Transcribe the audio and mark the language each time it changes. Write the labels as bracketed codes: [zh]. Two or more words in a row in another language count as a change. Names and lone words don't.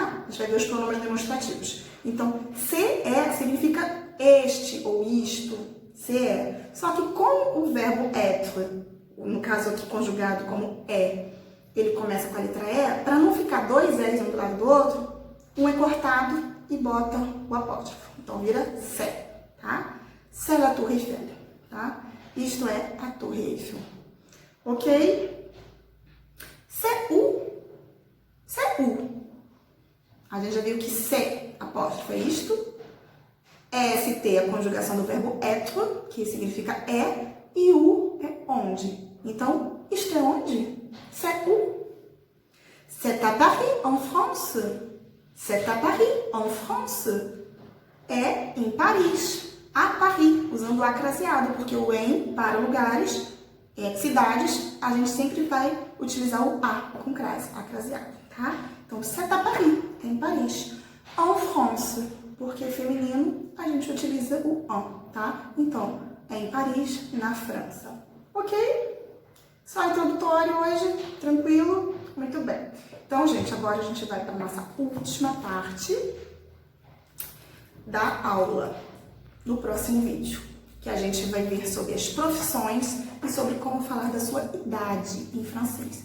[pt] A gente vai ver os pronomes demonstrativos. Então, CE significa este ou isto, CE. Só que com o verbo être, no caso aqui conjugado como ele começa com a letra E, para não ficar 2 E's um do lado do outro, um é cortado e bota o apóstrofo. Então, vira c'est, tá? [fr] C'est la Tour Eiffel, [pt] tá? Isto é a Torre Eiffel. Ok? [fr] C'est où? C'est où? [pt] A gente já viu que c'est, apóstrofo, é isto. ST é a conjugação do verbo être, que significa e o é onde. Então, isto é onde? [fr] C'est où? C'est à Paris, en France. C'est à Paris, en France. [pt] É em Paris. À Paris, usando o A craseado, porque o em para lugares, cidades, a gente sempre vai utilizar o A com crase, A craseado, tá? Então, [fr] c'est à Paris, [pt] é em Paris. [fr] En France, [pt] porque feminino, a gente utiliza o en, tá? Então, é em Paris, na França. Ok? Só introdutório hoje, tranquilo? Muito bem. Então, gente, agora a gente vai para a nossa última parte da aula, no próximo vídeo, que a gente vai ver sobre as profissões e sobre como falar da sua idade em francês.